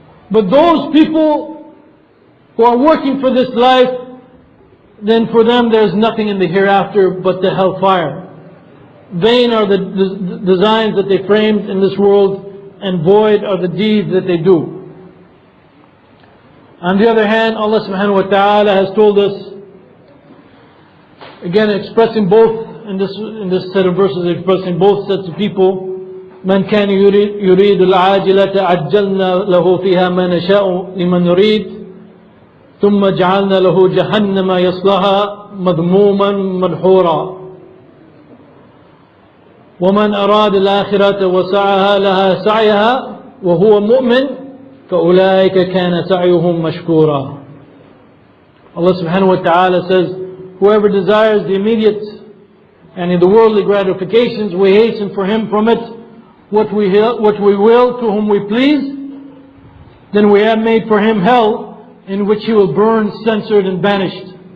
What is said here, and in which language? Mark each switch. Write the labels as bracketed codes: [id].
[en] But those people who are working for this life, then for them there is nothing in the hereafter but the hellfire. Vain are the designs that they framed in this world, and void are the deeds that they do. On the other hand, Allah subhanahu wa ta'ala has told us, again expressing both, in this set of verses, expressing both sets of people, [ar] من كان يريد العاجلة عجلنا له فيها ما نشاء لمن نريد ثم جعلنا له جهنم يصلها مذموما مدحورا ومن أراد الآخرة وسعها لها سعيها وهو مؤمن فأولئك كان سعيهم مشكورا. [en] Allah subhanahu wa ta'ala says, whoever desires the immediate and in the worldly gratifications, we hasten for him from it what we will to whom we please. Then we have made for him hell, in which he will burn, censored and banished.